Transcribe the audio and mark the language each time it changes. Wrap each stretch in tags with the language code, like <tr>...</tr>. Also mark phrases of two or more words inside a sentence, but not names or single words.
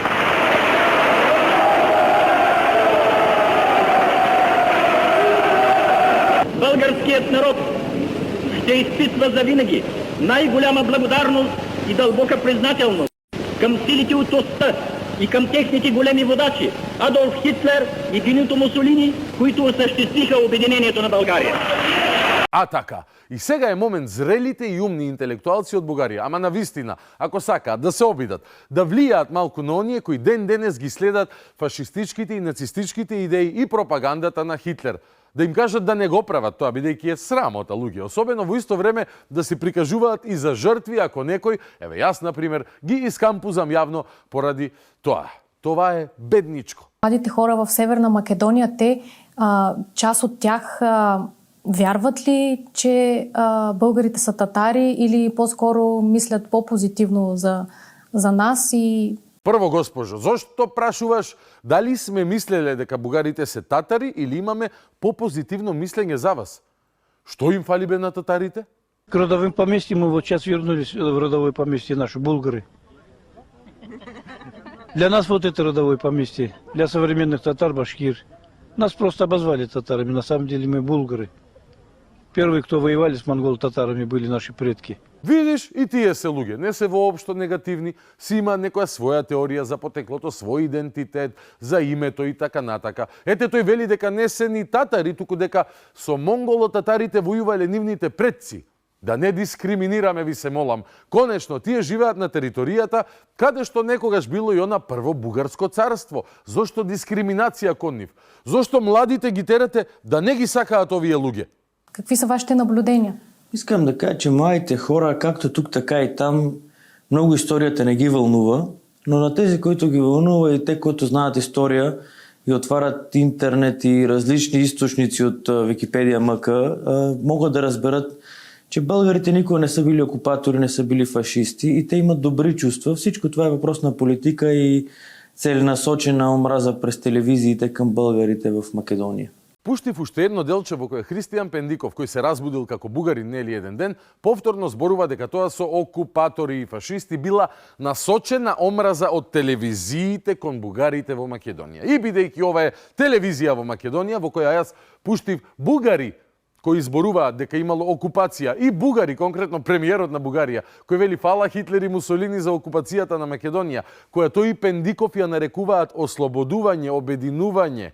<bg>Българският народ ще изпитва завинаги най-голяма благодарност и дълбока признателност към силите от оста и към техните големи водачи Адолф Хитлер и Бенито Мусолини, които осъществиха обединението на България.</bg> <mk>А така, и сега е момент зрелите и умни интелектуалци од Бугарија, ама на вистина, ако сакаат да се обидат, да влијаат малку на оние кои ден денес ги следат фашистичките и нацистичките идеи и пропагандата на Хитлер. Да им кажат да не го прават тоа, бидејќи е срамота луѓе. Особено во исто време да се прикажуваат и за жртви ако некој, еве јас например, ги искампузам јавно поради тоа.</mk> <bg>Това е бедничко. Младите хора в Северна Македония, те, част от тях вярват ли, че българите са татари или по-скоро мислят по-позитивно за нас и...</bg> <mk>Прво, госпожо, зошто прашуваш дали сме мислеле дека бугарите се татари или имаме по-позитивно мислење за вас? Што им фали бе на татарите?</mk> <ru>К родовым поместьям мы вот сейчас вернулись в родовое поместье наши, булгары. Для нас вот это родовое поместье, для современных татар, башкир. Нас просто обозвали татарами, на самом деле мы булгары. Первые, кто воевали с монгол-татарами, были наши предки.</ru> <mk>Видиш, и тие се луѓе, не се воопшто негативни, си има некоја своја теорија за потеклото, свој идентитет, за името и така натака. Ете тој вели дека не се ни татари, туку дека со монголо-татарите војувале нивните предци. Да не дискриминираме, ви се молам. Конечно, тие живеат на територијата каде што некогаш било и она прво бугарско царство. Зошто дискриминација кон нив? Зошто младите ги терате да не ги сакаат овие луѓе?</mk> <bg>Какви са вашите наблюдения? Искам да кажа, че младите хора, както тук, така и там, много историята не ги вълнува, но на тези, които ги вълнува и те, които знаят история и отварят интернет и различни източници от Википедия МК, могат да разберат, че българите никога не са били окупатори, не са били фашисти и те имат добри чувства. Всичко това е въпрос на политика и целенасочена омраза през телевизиите към българите в Македония.</bg> <mk>Пуштив уште едно делче во кое Христијан Пендиков, кој се разбудил како бугарин нели еден ден, повторно зборува дека тоа со окупатори и фашисти била насочена омраза од телевизиите кон бугарите во Македонија. И бидејќи ова е телевизија во Македонија, во која јас пуштив бугари кои зборуваат дека имало окупација и бугари, конкретно премиерот на Бугарија, кој вели фала Хитлер и Мусолини за окупацијата на Македонија, која тој и Пендиков ја нарекуваат ослободување, обединување.</mk>